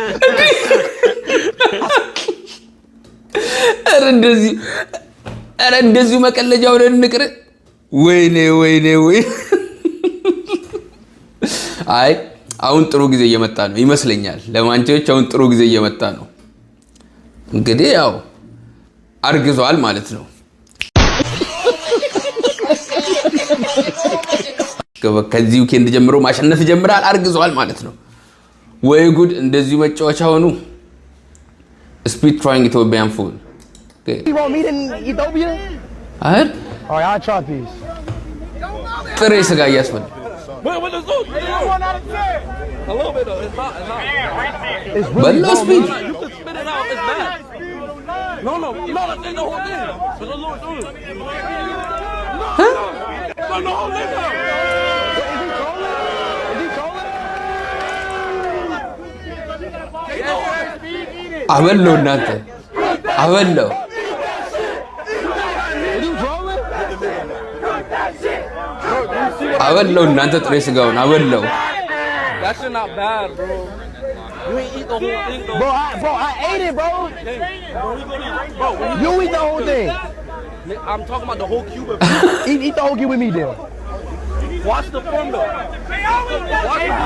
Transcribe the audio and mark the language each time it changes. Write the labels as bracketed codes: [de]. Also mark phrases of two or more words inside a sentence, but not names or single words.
[am] ኧረ እንደዚሁ መቀለጃው ለንቅር ወይኔ አይ አሁን ጥሩ ጊዜ እየመጣ ነው ይመስለኛል። ለማንቸስተሮች አሁን ጥሩ ጊዜ እየመጣ ነው። እንግዲህ ያው አርግዟል ማለት ነው። ከዚህ ዊኬንድ ጀምሮ ማሸነፍ ጀምራል። አርግዟል ማለት ነው። ወይ ጉድ! እንደዚሁ መጫወቻ ሆኑ። [en] Speed trying Ethiopian food. Okay. You want meat in Ethiopia? [am] አሁን [en] Oh, I'll try these. [am] ጥሬ ስጋ እያስበላ በለው ስፒድ [en] No, that's the whole thing. No, [am] አበለው እናንተ አበለው እናንተ ጥሬ ስጋውን አበለው። [en] That shit not bad, bro. You ain't eat the whole thing, though. Bro, I ate it, bro. You eat the whole thing. I'm talking about the whole cube. Eat the whole cube with me, then. Watch the form, though. Watch it.